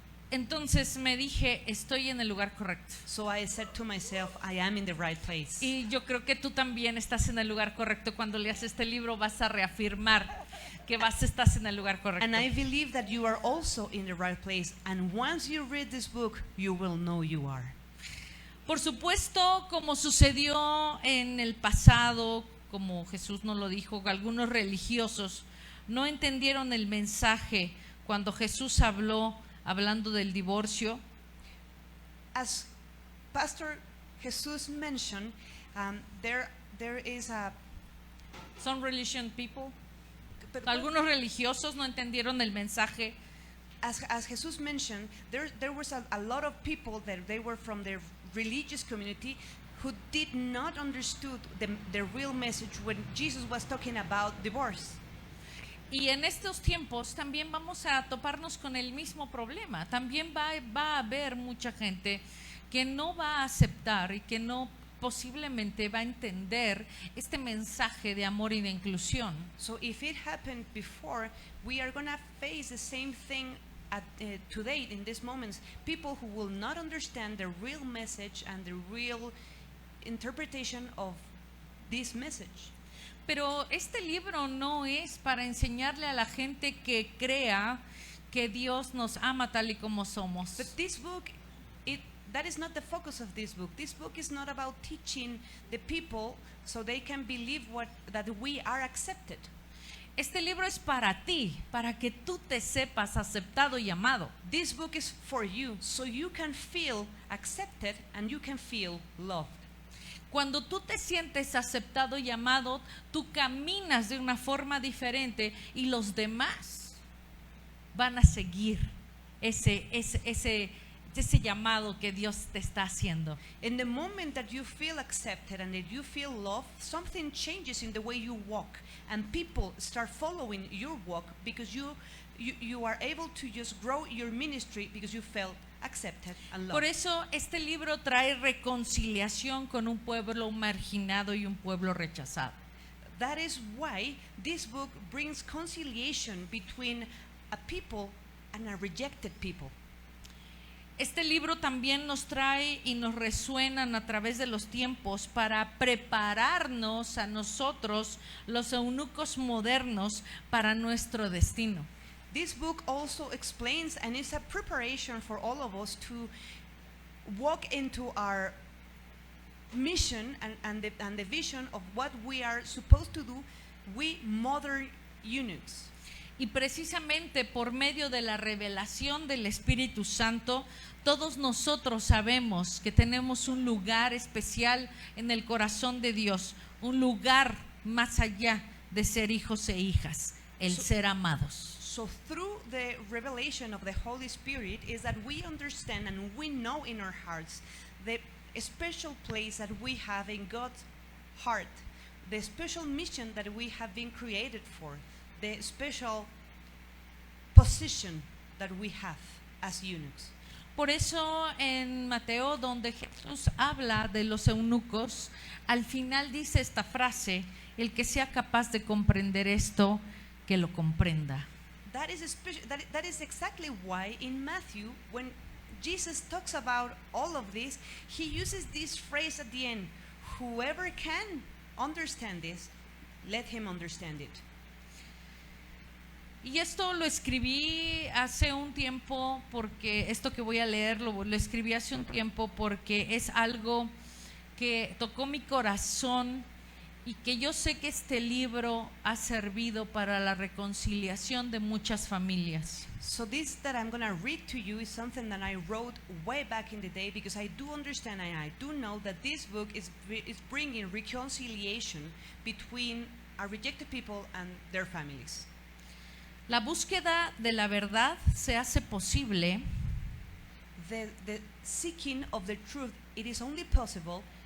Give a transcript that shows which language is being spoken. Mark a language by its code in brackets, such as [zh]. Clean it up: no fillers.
[es] Entonces me dije, estoy en el lugar correcto. [en] So I said to myself, I am in the right place. [es] Y yo creo que tú también estás en el lugar correcto. Cuando leas este libro vas a reafirmar que estás en el lugar correcto. [en] And I believe that you are also in the right place. And once you read this book, you will know you are. [es] Por supuesto, como sucedió en el pasado, como Jesús nos lo dijo, algunos religiosos no entendieron el mensaje cuando Jesús hablando del divorcio. [en] As Pastor Jesus mentioned, there is a Some religion people, [es] algunos religiosos no entendieron el mensaje. [en] As Jesus mentioned, there was a lot of people that they were from the religious community who did not understood the real message when Jesus was talking about divorce. [es] Y en estos tiempos también vamos a toparnos con el mismo problema. También va a haber mucha gente que no va a aceptar y que no posiblemente va a entender este mensaje de amor y de inclusión. [en] So if it happened before, we are going to face the same thing today in these moments. People who will not understand the real message and the real interpretation of this message. [es] Pero este libro no es para enseñarle a la gente que crea que Dios nos ama tal y como somos. [en] But this book, that is not the focus of this book. This book is not about teaching the people so they can believe that we are accepted. [es] Este libro es para ti, para que tú te sepas aceptado y amado. [en] This book is for you, so you can feel accepted and you can feel loved. [es] Cuando tú te sientes aceptado y amado, tú caminas de una forma diferente y los demás van a seguir ese llamado que Dios te está haciendo. [en] In the moment that you feel accepted and that you feel loved, something changes in the way you walk, and people start following your walk because you are able to just grow your ministry because you felt accepted and loved. [es] Por eso este libro trae reconciliación con un pueblo marginado y un pueblo rechazado. [en] That is why this book brings conciliation between a people and a rejected people. [es] Este libro también nos trae y nos resuenan a través de los tiempos para prepararnos a nosotros, los eunucos modernos, para nuestro destino. [en] This book also explains and is a preparation for all of us to walk into our mission and the vision of what we are supposed to do, we modern eunuchs. [es] Y precisamente por medio de la revelación del Espíritu Santo, todos nosotros sabemos que tenemos un lugar especial en el corazón de Dios, un lugar más allá de ser hijos e hijas, el ser amados. [en] So through the revelation of the Holy Spirit is that we understand and we know in our hearts the special place that we have in God's heart, the special mission that we have been created for, the special position that we have as eunuchs. [es] Por eso en Mateo, donde Jesús habla de los eunucos, al final dice esta frase: el que sea capaz de comprender esto, que lo comprenda. [en] That is exactly why in Matthew, when Jesus talks about all of this, he uses this phrase at the end: whoever can understand this, let him understand it. [es] Y esto lo escribí hace un tiempo, porque esto que voy a leer lo escribí hace un tiempo porque es algo que tocó mi corazón y que yo sé que este libro ha servido para la reconciliación de muchas familias. [en] So this that I'm going to read to you is something that I wrote way back in the day, because I do understand and I do know that this book is bringing reconciliation between our rejected people and their families. [es] La búsqueda de la verdad se hace posible [en] The seeking of the truth, it is only possible